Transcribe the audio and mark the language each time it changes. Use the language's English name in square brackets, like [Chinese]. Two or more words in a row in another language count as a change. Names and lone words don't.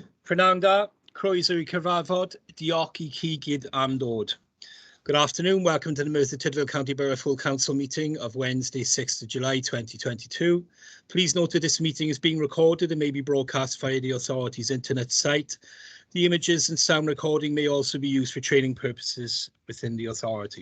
[Welsh] Prynawn da, croeso I cyfarfod, diolch I chi gyd am dod. [English] Good afternoon, welcome to the Merthyr Tydfil County Borough Full Council meeting of Wednesday, 6th of July 2022. Please note that this meeting is being recorded and may be broadcast via the authority's internet site. The images and sound recording may also be used for training purposes within the authority.